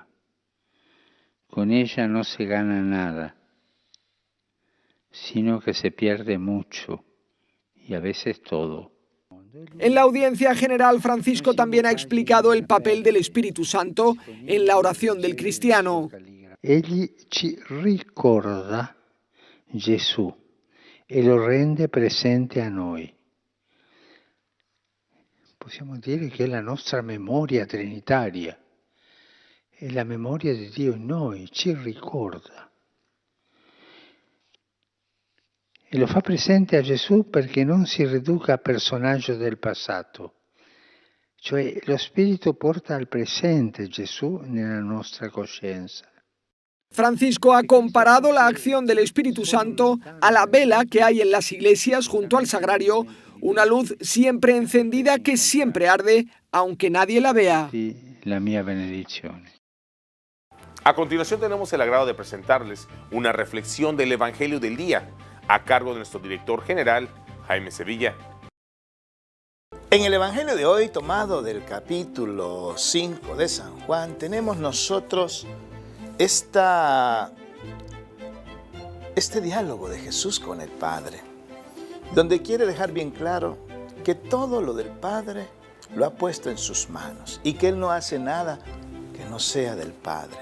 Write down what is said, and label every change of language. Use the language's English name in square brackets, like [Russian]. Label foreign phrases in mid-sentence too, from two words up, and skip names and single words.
[Spanish] Con ella no se gana nada, sino que se pierde mucho y a veces todo. En la audiencia general, Francisco también ha explicado el papel del Espíritu Santo en la oración del cristiano. [Italian] Egli ci ricorda Gesù e lo rende presente a noi. Possiamo dire che è la nostra memoria trinitaria, è la memoria di Dio in noi, ci ricorda. E lo fa presente a Gesù perché non si riduca a personaggio del passato. Cioè lo Spirito porta al presente Gesù nella nostra coscienza. [Spanish] Francisco ha comparado la acción del Espíritu Santo a la vela que hay en las iglesias junto al sagrario, una luz siempre encendida que siempre arde, aunque nadie la vea. [Italian] La mia benedizione. [Spanish] A continuación tenemos el agrado de presentarles una reflexión del Evangelio del día, a cargo de nuestro director general, Jaime Sevilla. En el Evangelio de hoy, tomado del capítulo 5 de San Juan, tenemos nosotros este diálogo de Jesús con el Padre, donde quiere dejar bien claro que todo lo del Padre lo ha puesto en sus manos y que Él no hace nada que no sea del Padre.